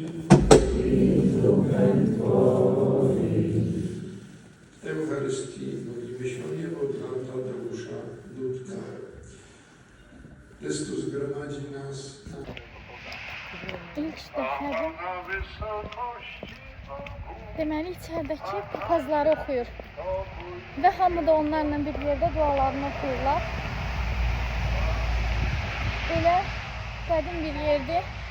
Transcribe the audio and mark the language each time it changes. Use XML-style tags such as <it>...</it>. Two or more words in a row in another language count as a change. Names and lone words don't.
<pl>I duchem Twoim. W Eucharystii modlimy się o niebo dla Tadeusza Dudka. Chrystus gromadzi nas na...</pl> <az>İlk dəfədə deməli içəridəki papazları oxuyur və hamı da onlarla bir yerdə dualarını oxuyurlar. Belə qədim bir yerdir.</az>